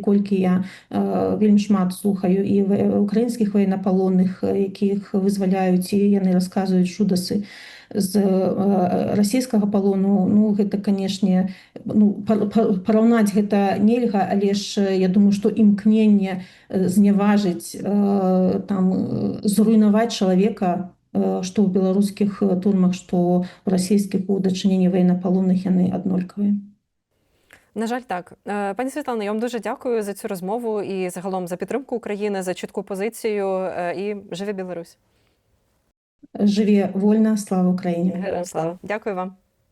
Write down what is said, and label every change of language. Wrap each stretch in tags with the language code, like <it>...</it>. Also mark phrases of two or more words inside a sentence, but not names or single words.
<be>колькі я вельмі шмат слухаю і украінскіх ваеннапалонных, якіх вызваляюць, і яны расказваюць жудасы з расійскага палону, ну гэта, канешне, параўнаць гэта нельга, але ж я думаю, што імкненне зняважыць, зруйнаваць чалавека, што ў беларускіх турмах, што ў расійскіх, у дачыненні ваеннапалонных, яны аднолькавыя. На жаль, так.</be> <uk>Пані Світлано, я вам дуже дякую за цю розмову і загалом за підтримку України, за чітку позицію, і живе Білорусь. Живе вольна, слава Україні. Героям слава. Дякую вам.</uk>